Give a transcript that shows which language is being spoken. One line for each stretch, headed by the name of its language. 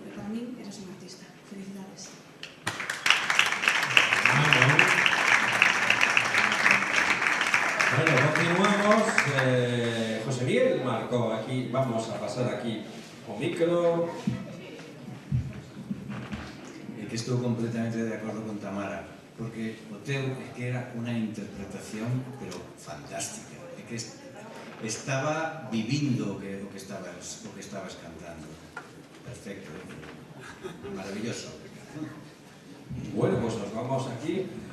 Galician: E para min eres un artista. Felicidades. Bueno, continuamos. José Miguel marcó aquí, vamos a pasar aquí o micro. É que estou completamente de acordo con Tamara, porque o teu é que era unha interpretación, pero fantástica. É que estaba vivindo o que estabas cantando.
Spanish: Perfecto. Maravilloso. Bueno, pues nos vamos aquí.